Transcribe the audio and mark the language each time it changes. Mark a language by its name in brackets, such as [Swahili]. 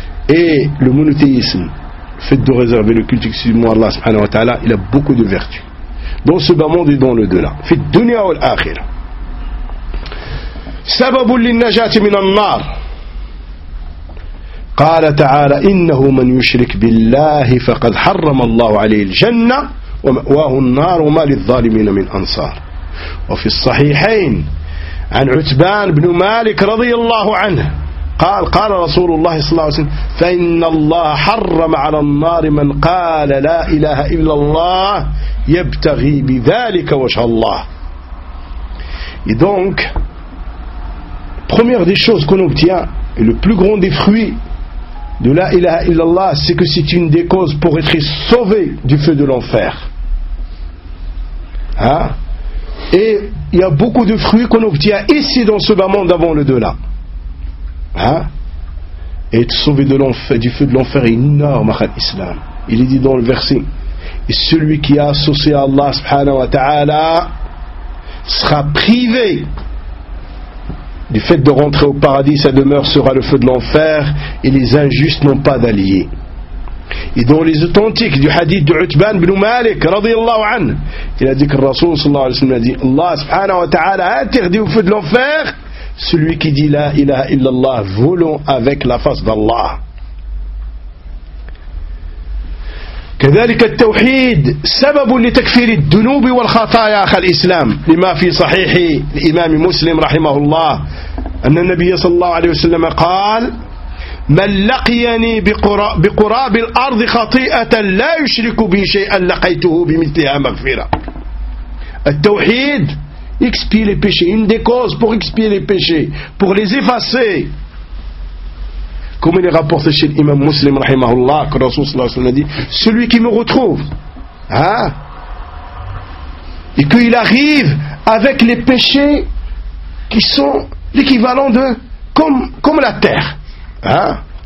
[French] Et le monothéisme, le fait de réserver le culte exclusivement à Allah subhanahu wa ta'ala, il a beaucoup de vertus dans ce bas monde et dans le delà, [Arabic] fit dunya wal akhirah. Sababu lin najat min an nar. Qala ta'ala innahu man yushrik billahi faqad harrama Allah alayhi al janna ومأواه النار وما للظالمين من أنصار. وفي الصحيحين عن عتبان بن مالك رضي الله عنه قال قال رسول الله صلى الله عليه وسلم فإن الله حرم على النار من قال لا إله إلا الله يبتغي بذلك وجه الله. [French] Et donc, première des choses qu'on obtient et le plus grand des fruits de la ilaha illallah, c'est que c'est une des causes pour être sauvé du feu de l'enfer. Hein? Et il y a beaucoup de fruits qu'on obtient ici dans ce bas monde avant le delà. Hein? Et être sauvé de l'enfer, du feu de l'enfer est énorme à l'islam. Il est dit dans le verset, et celui qui est associé à Allah subhanahu wa ta'ala sera privé du fait de rentrer au paradis, sa demeure sera le feu de l'enfer, et les injustes n'ont pas d'alliés. Et dans les authentiques du hadith de Utban ibn Malik radiyallahu anhu, il a dit que le Rasoul sallallahu alayhi wa sallam a dit, Allah subhanahu wa ta'ala a interdit au feu de l'enfer celui qui dit la ilaha illallah volant avec la face d'Allah. [Arabic] كذلك التوحيد سبب لتكفير الذنوب والخطايا خلال الإسلام لما في صحيح الإمام مسلم رحمه الله أن النبي صلى الله عليه وسلم قال من لقيني بقراب الأرض خطيئة لا يشرك بي شيئا لقيته بمثلها مغفرة. [French] التوحيد expie les péchés, une des causes pour expier les péchés, pour les effacer. Comme il est rapporté chez l'imam Muslim rahimahullah, que Rasoul sallallahu alayhi wa sallam a dit, celui qui me retrouve, hein, et qu'il arrive avec les péchés qui sont l'équivalent de comme la terre. Hein?